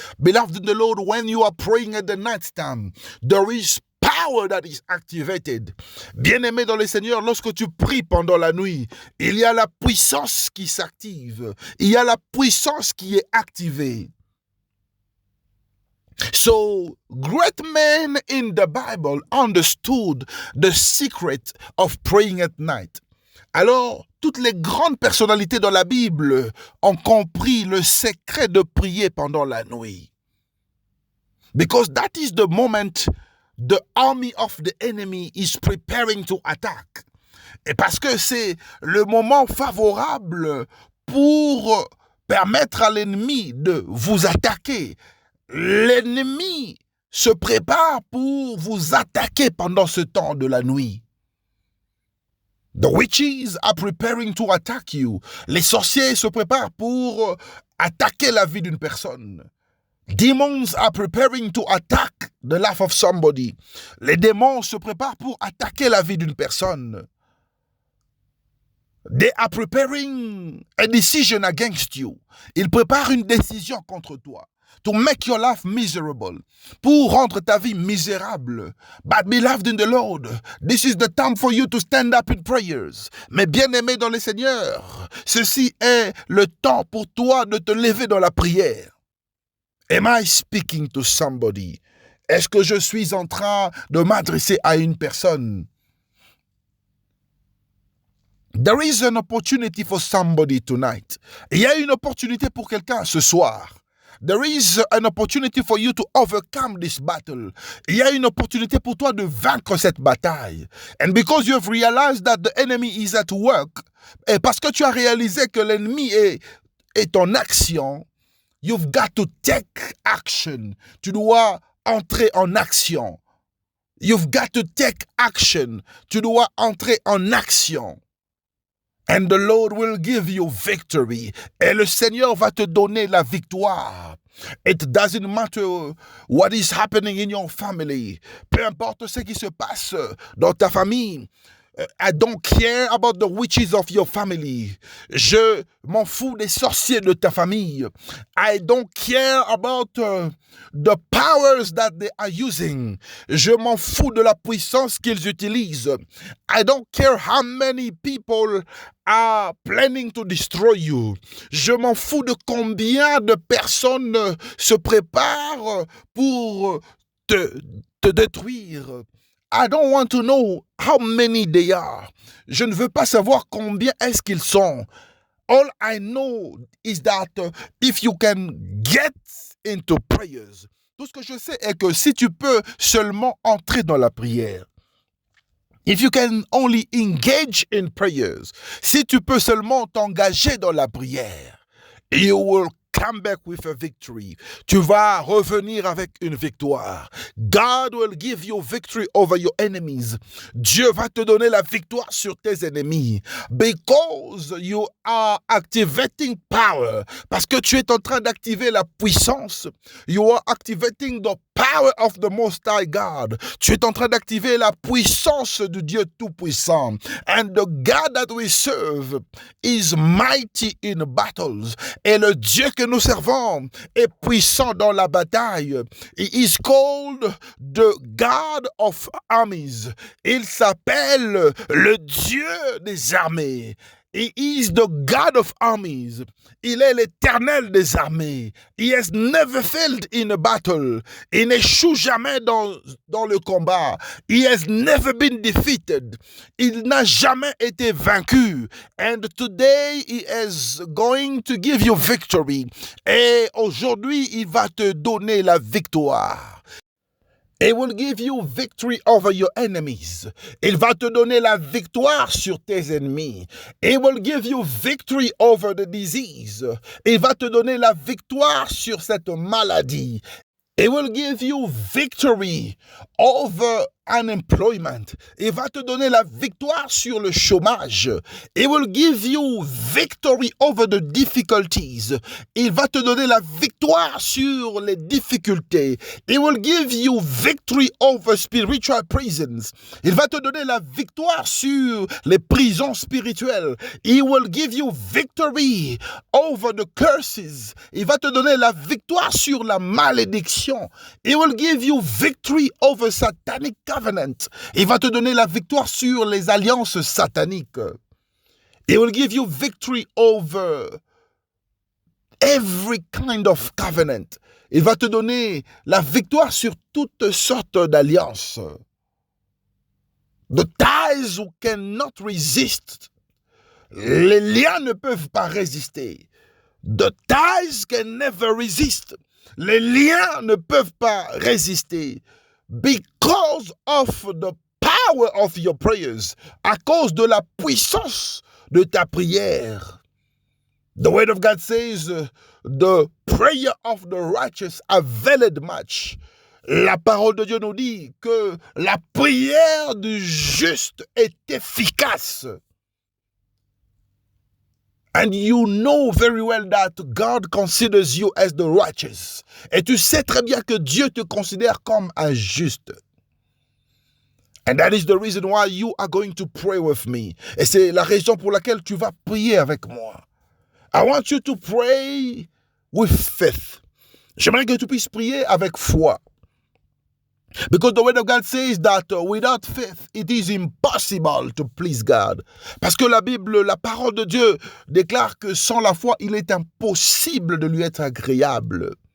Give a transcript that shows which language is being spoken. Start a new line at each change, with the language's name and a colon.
English: Beloved in the Lord, when you are praying at the night time, there is power that is activated.
French: Bien-aimé dans le Seigneur, lorsque tu pries pendant la nuit, il y a la puissance qui s'active. Il y a la puissance qui est activée.
English: So, great men in the Bible understood the secret of praying at night.
French: Alors, toutes les grandes personnalités dans la Bible ont compris le secret de prier pendant la nuit.
English: Because that is the moment the army of the enemy is preparing to attack.
French: Et parce que c'est le moment favorable pour permettre à l'ennemi de vous attaquer. L'ennemi se prépare pour vous attaquer pendant ce temps de la nuit.
English: The witches are preparing to attack you.
French: Les sorciers se préparent pour attaquer la vie d'une personne.
English: Demons are preparing to attack the life of somebody.
French: Les démons se préparent pour attaquer la vie d'une personne.
English: They are preparing a decision against you.
French: Ils préparent une décision contre toi.
English: To make your life miserable,
French: pour rendre ta vie misérable.
English: But beloved in the Lord, this is the time for you to stand up in prayers.
French: Mais bien-aimé dans le Seigneur, ceci est le temps pour toi de te lever dans la prière.
English: Am I speaking to somebody?
French: Est-ce que je suis en train de m'adresser à une personne?
English: There is an opportunity for somebody tonight.
French: Il y a une opportunité pour quelqu'un ce soir.
English: There is an opportunity for you to overcome this battle.
French: Il y a une opportunité pour toi de vaincre cette bataille.
English: And because you have realized that the enemy is at work,
French: et parce que tu as réalisé que l'ennemi est en action,
English: you've got to take action.
French: Tu dois entrer en action.
English: You've got to take action.
French: Tu dois entrer en action.
English: And the Lord will give you victory.
French: Et le Seigneur va te donner la victoire.
English: It doesn't matter what is happening in your family.
French: Peu importe ce qui se passe dans ta famille.
English: I don't care about the witches of your family.
French: Je m'en fous des sorciers de ta famille.
English: I don't care about the powers that they are using.
French: Je m'en fous de la puissance qu'ils utilisent.
English: I don't care how many people are planning to destroy you.
French: Je m'en fous de combien de personnes se préparent pour te détruire.
English: I don't want to know how many they are.
French: Je ne veux pas savoir combien est-ce qu'ils sont.
English: All I know is that if you can get into prayers,
French: tout ce que je sais est que si tu peux seulement entrer dans la prière,
English: if you can only engage in prayers,
French: si tu peux seulement t'engager dans la prière,
English: you will come back with a victory.
French: Tu vas revenir avec une victoire.
English: God will give you victory over your enemies.
French: Dieu va te donner la victoire sur tes ennemis.
English: Because you are activating power.
French: Parce que tu es en train d'activer la puissance.
English: You are activating the power of the Most High God.
French: Tu es en train d'activer la puissance de Dieu Tout-Puissant.
English: And the God that we serve is mighty in battles.
French: Et le Dieu que nous servons est puissant dans la bataille.
English: He is called the God of armies.
French: Il s'appelle le Dieu des armées.
English: He is the God of armies.
French: Il est l'éternel des armées.
English: He has never failed in a battle.
French: Il n'échoue jamais dans le combat.
English: He has never been defeated.
French: Il n'a jamais été vaincu.
English: And today he is going to give you victory.
French: Et aujourd'hui, il va te donner la victoire.
English: It will give you victory over your enemies.
French: Il va te donner la victoire sur tes ennemis.
English: It will give you victory over the disease.
French: Il va te donner la victoire sur cette maladie.
English: It will give you victory over unemployment.
French: Il va te donner la victoire sur le chômage.
English: It will give you victory over the difficulties.
French: Il va te donner la victoire sur les difficultés.
English: It will give you victory over spiritual prisons.
French: Il va te donner la victoire sur les prisons spirituelles.
English: He will give you victory over the curses.
French: Il va te donner la victoire sur la malédiction.
English: He will give you victory over satanic covenant.
French: Il va te donner la victoire sur les alliances sataniques.
English: He will give you victory over every kind of covenant.
French: Il va te donner la victoire sur toutes sortes d'alliances.
English: The ties who cannot resist.
French: Les liens ne peuvent pas résister.
English: The ties can never resist.
French: Les liens ne peuvent pas résister.
English: Because of the power of your prayers.
French: À cause de la puissance de ta prière.
English: The word of God says, the prayer of the righteous availeth much.
French: La parole de Dieu nous dit que la prière du juste est efficace.
English: And you know very well that God considers you as the righteous.
French: Et tu sais très bien que Dieu te considère comme un juste.
English: And that is the reason why you are going to pray with me.
French: Et c'est la raison pour laquelle tu vas prier avec moi.
English: I want you to pray with faith.
French: J'aimerais que tu puisses prier avec foi.
English: Because the word of God says that without faith, it is impossible to please God.
French: Parce que la Bible, la parole de Dieu déclare que sans la foi, il est impossible de lui être agréable.